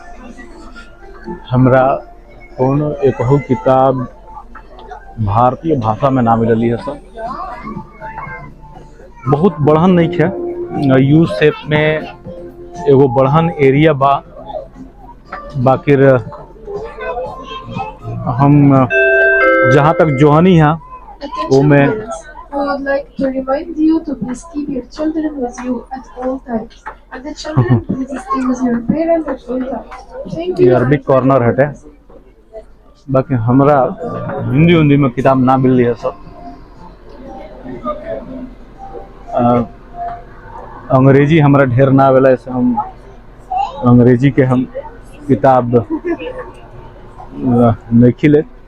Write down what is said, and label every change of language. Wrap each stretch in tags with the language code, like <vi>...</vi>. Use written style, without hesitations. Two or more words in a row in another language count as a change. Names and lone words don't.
<bho>हमरा कोनो एक किताब भारतीय भाषा में ना मिलली है सब, बहुत बढ़न नहीं है।</bho> <en>U shape</en> <bho>में एगो बढ़न एरिया बा, बाकी हम जहाँ तक जोहनी है वो में</bho> <en>I would like to remind you to please keep your children with you at all times. And the children, please stay with your parents at all times. Thank you.</en> <bho>ये</bho> <en>Arabic corner</en> <bho>हटे। बाकी हमरा हिंदी हिंदी में किताब ना मिल रही है सब। अंग्रेजी हमरा ढेर ना आवेला, ऐसे हम अंग्रेजी के हम किताब नहीं खिले।</bho>